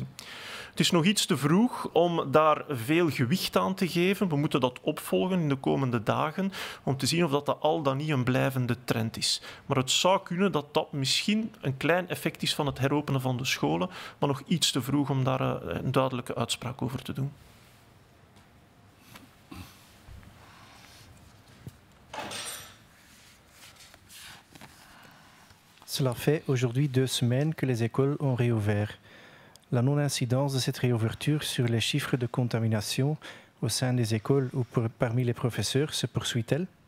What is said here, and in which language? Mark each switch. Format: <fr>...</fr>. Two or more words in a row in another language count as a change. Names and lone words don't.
<nl>Het is nog iets te vroeg om daar veel gewicht aan te geven. We moeten dat opvolgen in de komende dagen om te zien of dat al dan niet een blijvende trend is. Maar het zou kunnen dat dat misschien een klein effect is van het heropenen van de scholen, maar nog iets te vroeg om daar een duidelijke uitspraak over te doen.</nl> <fr>Cela fait aujourd'hui 2 semaines que les écoles ont réouvert. La non-incidence de cette réouverture sur les chiffres de contamination au sein des écoles ou parmi les professeurs se poursuit-elle?</fr>